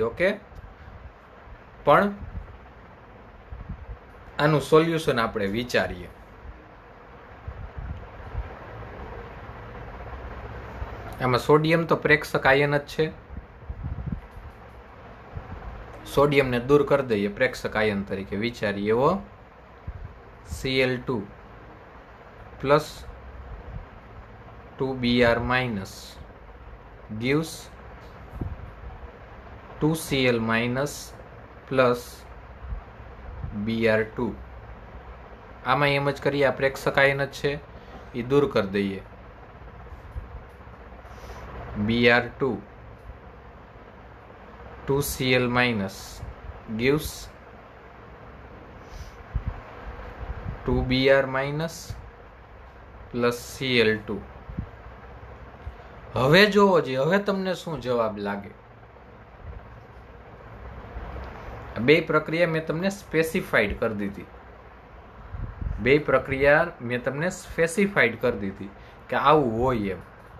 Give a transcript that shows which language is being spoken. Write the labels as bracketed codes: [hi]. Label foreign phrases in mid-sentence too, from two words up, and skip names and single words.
[gu] ઓકે, પણ આનું સોલ્યુશન આપણે વિચારીએ. આમાં સોડિયમ તો પ્રેક્ષક આયન જ છે. સોડિયમને દૂર કરી દઈએ પ્રેક્ષક આયન તરીકે વિચારીએ. [en] એવો Cl2 plus 2Br minus gives 2Cl minus plus Br2. [gu] આમાં એમ જ કરીએ, આ પ્રેક્ષક આયન જ છે, એ દૂર કરી દઈએ. [en] Br2 2Cl minus gives 2Br minus plus Cl2. [gu] હવે જોવો જોઈએ, હવે તમને શું જવાબ લાગે. બે પ્રક્રિયા મેં તમને સ્પેસિફાઈડ કરી દીધી. બે પ્રક્રિયા મેં તમને સ્પેસિફાઈડ કરી દીધી કે આવું હોય એમ.